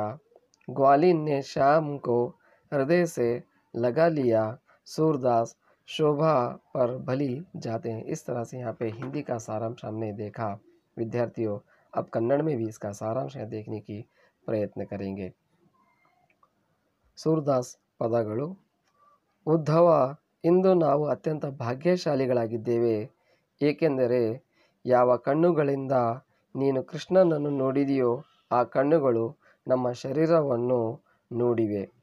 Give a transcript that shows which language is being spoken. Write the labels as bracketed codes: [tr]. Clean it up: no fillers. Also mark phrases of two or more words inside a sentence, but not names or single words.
[hi] ग्वालिन ने श्याम को हृदय से लगा लिया। सूरदास शोभा पर भली जाते हैं। इस तरह से यहाँ पे हिंदी का सारांश हमने देखा। विद्यार्थियों, अब कन्नड़ में भी इसका सारांश देखने की प्रयत्न करेंगे। [kn] ಸೂರದಾಸ್ ಪದಗಳು. ಉದ್ಧವ, ಇಂದು ನಾವು ಅತ್ಯಂತ ಭಾಗ್ಯಶಾಲಿಗಳಾಗಿದ್ದೇವೆ, ಏಕೆಂದರೆ ಯಾವ ಕಣ್ಣುಗಳಿಂದ ನೀನು ಕೃಷ್ಣನನ್ನು ನೋಡಿದೆಯೋ ಆ ಕಣ್ಣುಗಳು ನಮ್ಮ ಶರೀರವನ್ನು ನೋಡಿವೆ.